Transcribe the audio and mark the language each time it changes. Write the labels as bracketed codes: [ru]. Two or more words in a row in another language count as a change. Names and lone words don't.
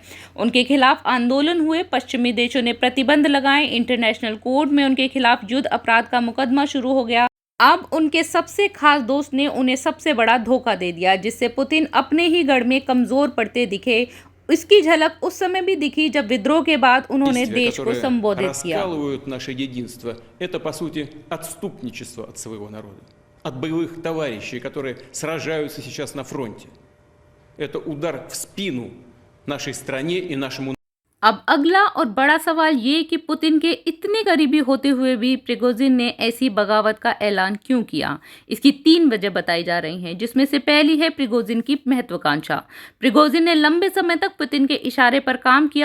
[hi] उनके खिलाफ आंदोलन हुए, पश्चिमी देशों ने प्रतिबंध लगाए, [en] International court [hi] में उनके खिलाफ युद्ध अपराध का मुकदमा शुरू हो गया। अब उनके सबसे खास दोस्त ने उन्हें सबसे बड़ा धोखा दे दिया, जिससे पुतिन अपने ही गढ़ में कमजोर पड़ते दिखे। इसकी झलक उस समय भी दिखी जब विद्रोह के बाद उन्होंने देश को संबोधित किया। [ru] наше единство – это по сути отступничество от своего народа, от боевых товарищей, которые сражаются сейчас на фронте. Это удар в спину нашей стране и нашему. [hi] अब अगला और बड़ा सवाल ये कि पुतिन के इतने करीबी होते हुए भी प्रिगोजिन ने ऐसी बगावत का ऐलान क्यों किया। इसकी 3 वजह बताई जा रही हैं, जिसमें से पहली है प्रिगोजिन की महत्वाकांक्षा। प्रिगोजिन ने लंबे समय तक पुतिन के इशारे पर काम किया।